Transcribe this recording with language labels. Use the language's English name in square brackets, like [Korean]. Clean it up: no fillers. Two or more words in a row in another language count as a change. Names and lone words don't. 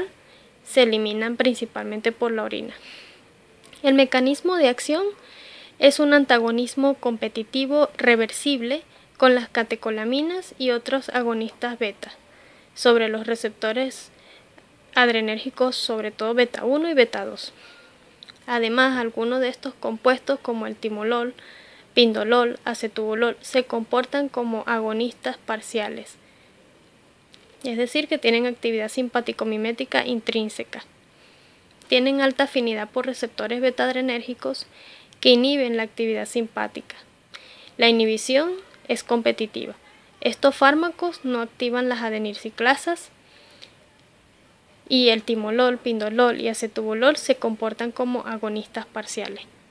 [Spanish] Se eliminan principalmente por la orina. El mecanismo de acción es un antagonismo competitivo reversible con las catecolaminas y otros agonistas beta sobre los receptores adrenérgicos, sobre todo beta 1 y beta 2. Además, algunos de estos compuestos como el timolol, pindolol, acetubulol se comportan como agonistas parciales, es decir, que tienen actividad simpático-mimética intrínseca. Tienen alta afinidad por receptores beta-adrenérgicos que inhiben la actividad simpática. La inhibición es competitiva. Estos fármacos no activan las adenilciclasas y el timolol, pindolol y acetubulol se comportan como agonistas parciales.